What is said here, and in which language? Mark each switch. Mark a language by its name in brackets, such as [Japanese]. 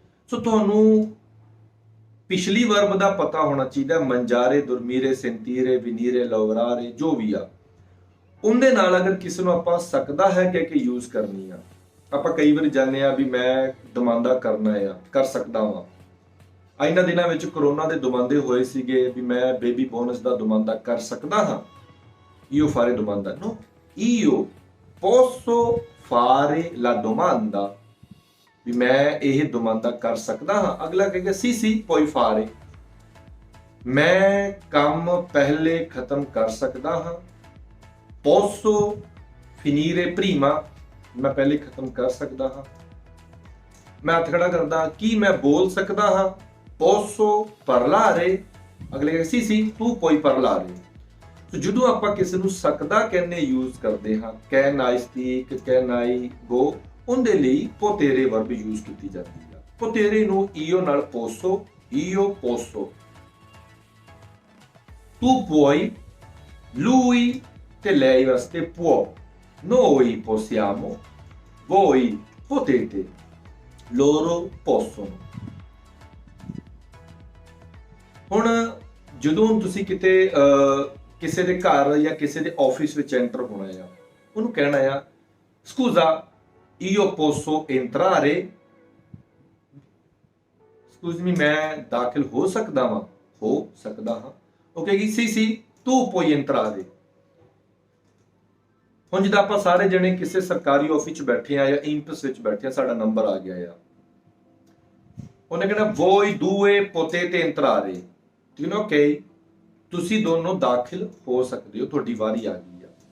[Punjabi] ਸੋ ਤੁਹਾਨੂੰ ਪਿਛਲੀ ਵਰਬ ਦਾ ਪਤਾ ਹੋਣਾ ਚਾਹੀਦਾ, ਮੰਜਾਰੇ, ਦੁਰਮੀਰੇ, ਸੈਂਤੀਰੇ, ਵਿਨੀਰੇ, ਲਵਰਾਰੇ, ਜੋ ਵੀ ਆ। ਉਹਦੇ ਨਾਲ ਅਗਰ ਕਿਸੇ ਨੂੰ ਆਪਾਂ ਸਕਦਾ ਹੈ ਕਹਿ ਕੇ ਯੂਜ਼ ਕਰਨੀ ਆ, ਆਪਾਂ ਕਈ ਵਾਰ ਜਾਣਦੇ ਆ ਵੀ ਮੈਂ ਦਮਾਂਦਾ ਕਰਨਾ ਆ, ਕਰ ਸਕਦਾ ਵਾਂ। ਇਹਨਾਂ ਦਿਨਾਂ ਵਿੱਚ ਕਰੋਨਾ ਦੇ ਦੁਮਾਂਦੇ ਹੋਏ ਸੀਗੇ ਵੀ ਮੈਂ ਬੇਬੀ ਬੋਨਸ ਦਾ ਦੁਮਾਂਦਾ ਕਰ ਸਕਦਾ ਹਾਂ। [Italian] io fare domanda, no, io posso fare la domanda, [Punjabi] ਵੀ ਮੈਂ ਇਹ ਦੁਮਾਂਦਾ ਕਰ ਸਕਦਾ ਹਾਂ। ਅਗਲਾ ਕਹੇਗਾ [Italian] sì sì puoi fare, [Punjabi] ਮੈਂ ਕੰਮ ਪਹਿਲੇ ਖਤਮ ਕਰ ਸਕਦਾ ਹਾਂ। [Italian] posso finire prima, [Punjabi] ਮੈਂ ਪਹਿਲੇ ਖਤਮ ਕਰ ਸਕਦਾ ਹਾਂ। ਮੈਂ ਹੱਥ ਖੜਾ ਕਰਦਾ, ਕੀ ਮੈਂ ਬੋਲ ਸਕਦਾ ਹਾਂ। [Italian] posso parlare, [Punjabi] ਅਗਲੇ ਕਹੇ [Italian] sì sì tu puoi parlare। [Punjabi] ਸੋ ਜਦੋਂ ਆਪਾਂ ਕਿਸੇ ਨੂੰ ਸਕਦਾ ਕਹਿੰਦੇ ਯੂਜ਼ ਕਰਦੇ ਹਾਂ, [English] can I speak, can I go, [Punjabi] ਉਹਦੇ ਲਈ ਪੋਤੇਰੇ ਵਰਬ ਯੂਜ਼ ਕੀਤੀ ਜਾਂਦੀ ਆ। [Italian] ਪੋਤੇਰੇ ਨੂੰ io ਨਾਲ posso, io posso, tu puoi, lui ਤੇ lei ਵਾਸਤੇ può, noi possiamo, voi potete, loro possono। [Punjabi] ਹੁਣ ਜਦੋਂ ਤੁਸੀਂ ਕਿਤੇ ਕਿਸੇ ਦੇ ਘਰ ਜਾਂ ਕਿਸੇ ਦੇ ਆਫਿਸ ਵਿੱਚ ਐਂਟਰ ਹੋਣਾ ਆ, ਉਹਨੂੰ ਕਹਿਣਾ ਆ [Italian] scusa io posso entrare, [English] excuse me [Punjabi] ਮੈਂ ਦਾਖਲ ਹੋ ਸਕਦਾ ਹਾਂ, ਹੋ ਸਕਦਾ ਹਾਂ। ਉਹ ਕਹੇਗੀ [Italian] sì sì tu puoi entrare। [Punjabi] ਹੁਣ ਜਿੱਦਾਂ ਆਪਾਂ ਸਾਰੇ ਜਣੇ ਕਿਸੇ ਸਰਕਾਰੀ ਆਫਿਸ 'ਚ ਬੈਠੇ ਆ ਜਾਂ ਇੰਪਸ ਵਿੱਚ ਬੈਠੇ ਆ, ਸਾਡਾ ਨੰਬਰ ਆ ਗਿਆ ਆ, ਉਹਨੇ ਕਹਿਣਾ [Italian] voi due potete entrare, [Punjabi] ਠੀਕ ਹੈ, ਓਕੇ, ਤੁਸੀਂ ਦੋਨੋਂ ਦਾਖਲ ਹੋ ਸਕਦੇ ਹੋ, ਤੁਹਾਡੀ ਵਾਰੀ ਆ ਗਈ ਆ।